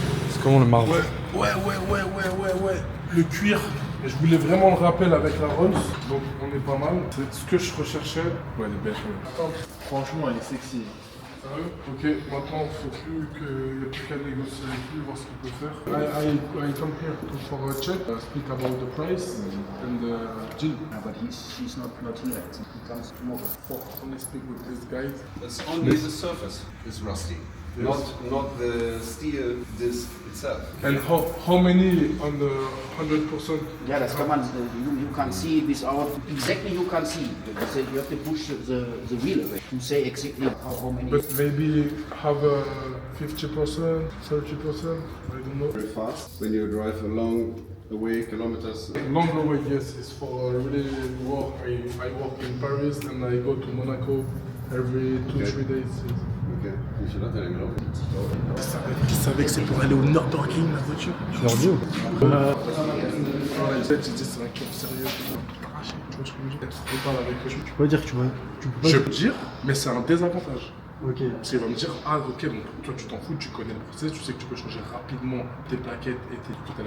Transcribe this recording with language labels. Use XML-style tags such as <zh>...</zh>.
<fr>C'est comment le marbre? Ouais. Le cuir, et je voulais vraiment le rappel avec la Rolls, donc on est pas mal. C'est ce que je recherchais. Ouais, elle est belle. Franchement, elle est sexy. Sérieux? Ok, maintenant il n'y a plus qu'à négocier avec lui, voir ce qu'il peut faire.</fr> <en>I come here for a check, speak about the price and Jill. Yeah, but she's not here. He comes tomorrow. Only speak with this guy. It's only the surface is rusty, Yes. not the steel disc itself. And how many on the 100%? Yeah,</en> <de>das kann man,</de> <en>you can see it without, exactly you can see. You have to push the wheel away to say exactly how many. But maybe have a 50%, 30%, I don't know. Very fast when you drive a long away kilometers. Longer way, yes, it's for really work. I work in Paris and I go to Monaco every 2-3 days.</en> <fr>Ok, je suis là, t'as les mélanges. Qui savait que c'est pour aller au Nürburgring la voiture? Tu leur dis ou? J'ai dit c'est un cœur sérieux. Arraché, tu vois ce que je veux dire? Je parle avec eux. Tu peux dire que tu peux. Je peux dire, mais c'est un désavantage. Ok. Parce qu'il va me dire, ah ok, donc toi tu t'en fous, tu connais le process, tu sais que tu peux changer rapidement tes plaquettes et tes trucs.</fr>